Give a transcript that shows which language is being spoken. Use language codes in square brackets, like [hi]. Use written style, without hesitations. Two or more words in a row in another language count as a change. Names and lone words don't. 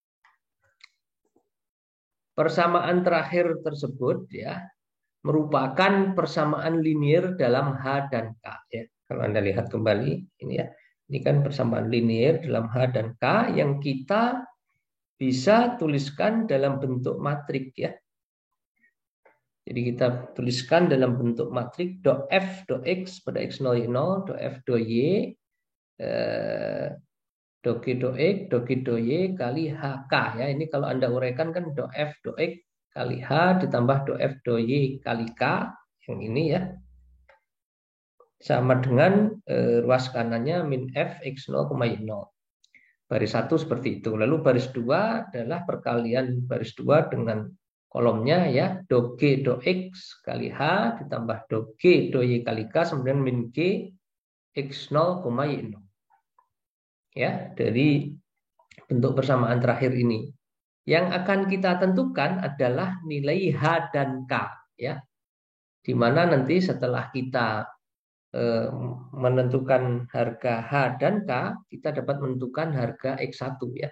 [id] Persamaan terakhir tersebut ya merupakan persamaan linear dalam H dan K ya. Kalau Anda lihat kembali ini ya. Ini kan persamaan linear dalam H dan K yang kita bisa tuliskan dalam bentuk matrik ya. Jadi kita tuliskan dalam bentuk matrik do F do X pada X0 Y0 do F do Y do G do X, do G do Y kali HK ya. Ini kalau Anda uraikan kan do F do X kali H ditambah do F do Y kali K yang ini ya. Sama dengan ruas kanannya min F X0, Y0. Baris 1 seperti itu. Lalu baris 2 adalah perkalian baris 2 dengan kolomnya ya, do G do X kali H ditambah do G do Y kali K kemudian min G X0, Y0. Ya, dari bentuk persamaan terakhir ini. Yang akan kita tentukan adalah nilai H dan K ya. Di mana nanti setelah kita menentukan harga H dan K, kita dapat menentukan harga X1 ya.